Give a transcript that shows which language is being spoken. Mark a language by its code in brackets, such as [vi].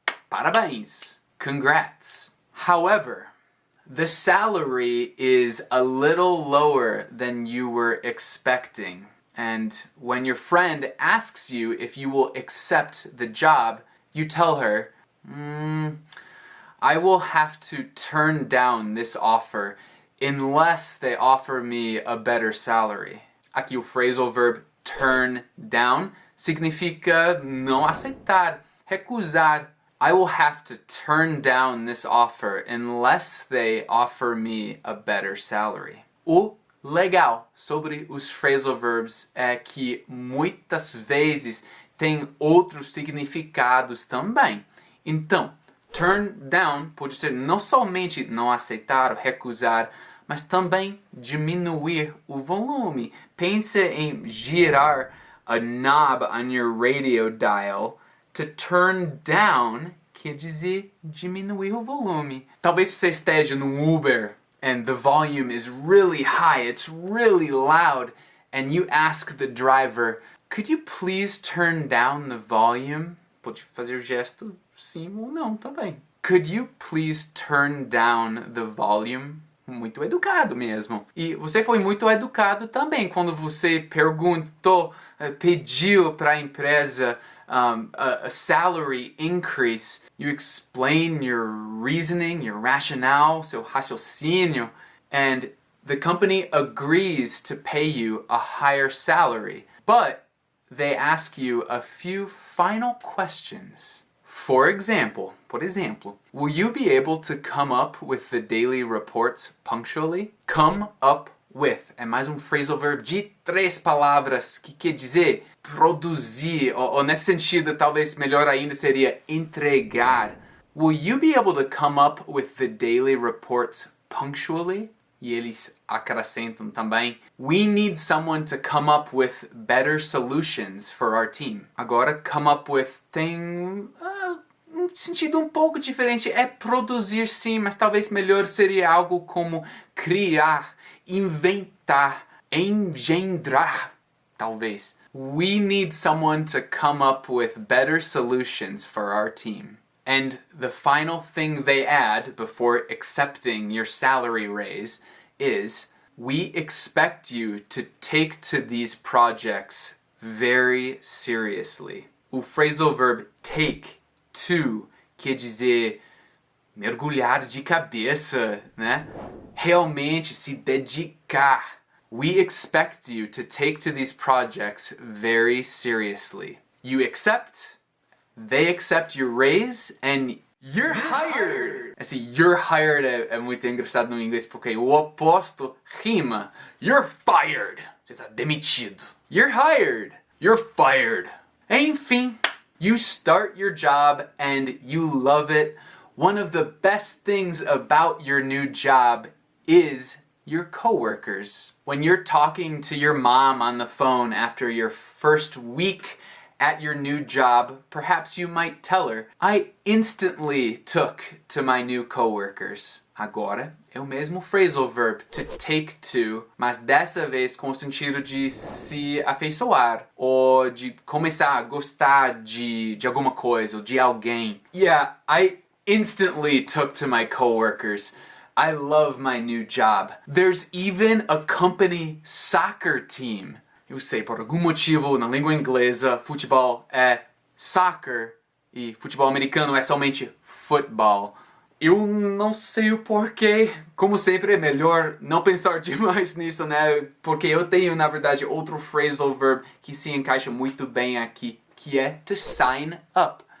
[pt] Parabéns! [en] Congrats! However, the salary is a little lower than you were expecting. And when your friend asks you if you will accept the job, you tell her, I will have to turn down this offer unless they offer me a better salary. [pt] Aqui o phrasal verb turn down significa não aceitar, recusar. [en] I will have to turn down this offer unless they offer me a better salary. [pt] O legal sobre os phrasal verbs é que muitas vezes tem outros significados também. Então, turn down pode ser não somente não aceitar ou recusar, mas também diminuir o volume. Pense em girar a [en] knob on your radio dial. To turn down [pt] quer dizer diminuir o volume. Talvez você esteja no Uber [en] and the volume is really high, it's really loud, and you ask the driver, could you please turn down the volume? [pt] Pode fazer o gesto sim ou não também. [en] Could you please turn down the volume? [pt] Muito educado mesmo. E você foi muito educado também quando você perguntou, pediu para a empresa [en] a salary increase. You explain your reasoning, your rationale, [pt] seu raciocínio, [en] and the company agrees to pay you a higher salary. But they ask you a few final questions. For example, [pt] por exemplo, [en] will you be able to come up with the daily reports punctually? [pt] Come up with é mais um phrasal verb de 3 palavras que quer dizer produzir, ou nesse sentido talvez melhor ainda seria entregar. [en] Will you be able to come up with the daily reports punctually? [pt] E eles acrescentam também, [en] we need someone to come up with better solutions for our team. [pt] Agora, come up with tem um sentido um pouco diferente. É produzir sim, mas talvez melhor seria algo como criar, inventar, engendrar, talvez. [en] We need someone to come up with better solutions for our team. And the final thing they add before accepting your salary raise is, we expect you to take to these projects very seriously. [pt] O phrasal verb take, to, quer dizer mergulhar de cabeça, né? Realmente se dedicar. [en] We expect you to take to these projects very seriously. You accept, they accept your raise, and you're hired. [pt] Assim, [en] you're hired [pt] é muito engraçado no inglês porque o oposto rima. [en] You're fired. [pt] Você está demitido. [en] You're hired. You're fired. Enfim, you start your job and you love it. One of the best things about your new job is your coworkers. When you're talking to your mom on the phone after your first week at your new job, perhaps you might tell her, I instantly took to my new coworkers. [pt] Agora é o mesmo phrasal verb, to take to, mas dessa vez com o sentido de se afeiçoar, ou de começar a gostar de alguma coisa, ou de alguém. [en] Yeah, I instantly took to my coworkers. I love my new job. There's even a company soccer team. [pt] Eu sei, por algum motivo, na língua inglesa, futebol é soccer e futebol americano é somente football. Eu não sei o porquê. Como sempre, é melhor não pensar demais nisso, né? Porque eu tenho, na verdade, outro phrasal verb que se encaixa muito bem aqui, que é to sign up.